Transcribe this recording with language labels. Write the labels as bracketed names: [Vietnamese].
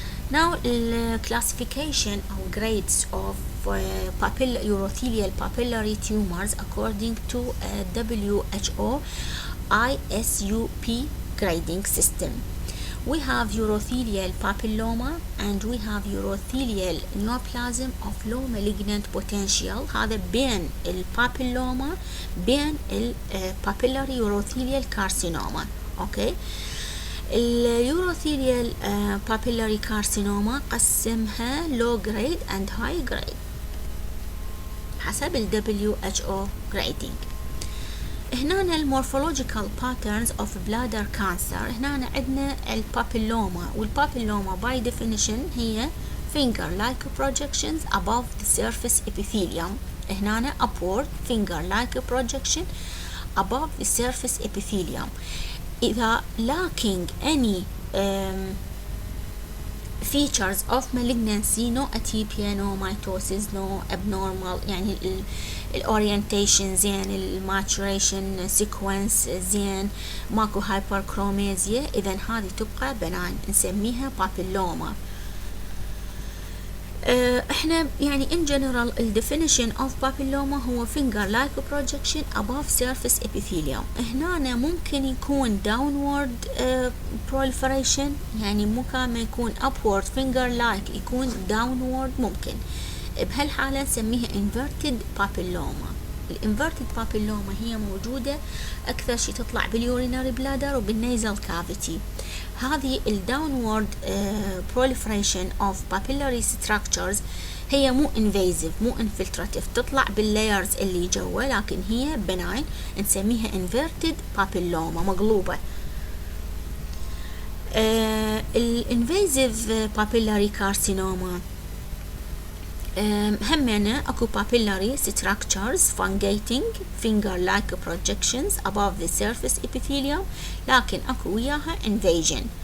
[English] Now classification of grades of urothelial papillary tumors according to WHO ISUP grading system. We have urothelial papilloma and we have urothelial neoplasm of low malignant potential. [Arabic] هذا بين البابيلوما بين [English] papillary urothelial carcinoma. Okay. اليوروثيليال papillary carcinoma [Arabic] قسمها [English] low grade and high grade [Arabic] حسب ال [English] WHO grading. هنا المورفولوجيكال patterns of bladder cancer. [Arabic] هنا عندنا البابيلوما والبابيلوما [English] by definition هي finger like projections above the surface epithelium. هنا upward finger like projection above the surface epithelium. [Arabic] إذا [English] lacking any features of malignancy no atypia no mitosis no abnormal [Arabic] يعني الorientation زين الماتوريشن [English] sequence [Arabic] زين ماكو [English] hyperchromasia [Arabic] إذا هذه تبقى [English] benign [Arabic] نسميها [English] papilloma. [Arabic] احنا يعني [English] in general the definition of papilloma هو finger like projection above surface epithelium. [Arabic] هنا ممكن يكون [English] downward proliferation [Arabic] يعني ممكن ما يكون [English] upward finger like [Arabic] يكون downward ممكن. بهالحالة نسميها [English] inverted papilloma. [Arabic] الانفيرتد بابيلوما هي موجودة أكثر شيء تطلع باليوريناري بلادر وبالنيزل كافيتي. هذه الداونورد proliferation [English] of papillary structures [Arabic] هي مو [English] invasive [Arabic] مو [English] infiltrative [Arabic] تطلع باللايرز اللي جوا لكن هي benign نسميها [English] inverted papilloma [Arabic] مقلوبة. [English] الانفيزيف papillary carcinoma [Arabic] همنا اكو [English] papillary structures fungating finger-like projections above the surface epithelium [Arabic] لكن اكو وياها [English] invasion.